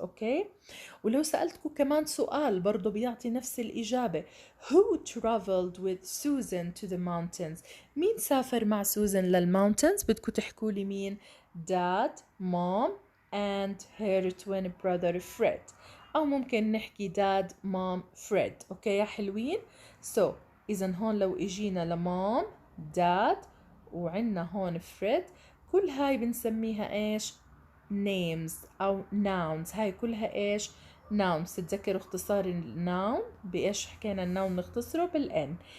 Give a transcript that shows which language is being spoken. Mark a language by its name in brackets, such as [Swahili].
[Arabic] اوكي ولو سألتكوا كمان سؤال برضو بيعطي نفس الإجابة [English] who traveled with Susan to the mountains. [Arabic] مين سافر مع سوزان للماونتنز؟ بدكوا تحكوا لي مين؟ [English] dad, mom and her twin brother Fred. [Arabic] أو ممكن نحكي dad, mom, Fred. أوكي يا حلوين؟ إذن هون لو إجينا لمام dad وعنا هون Fred كل هاي بنسميها إيش؟ names أو nouns. هاي كلها إيش؟ nouns. تتذكروا اختصار الnoun بإيش حكينا الnoun نختصره بالN.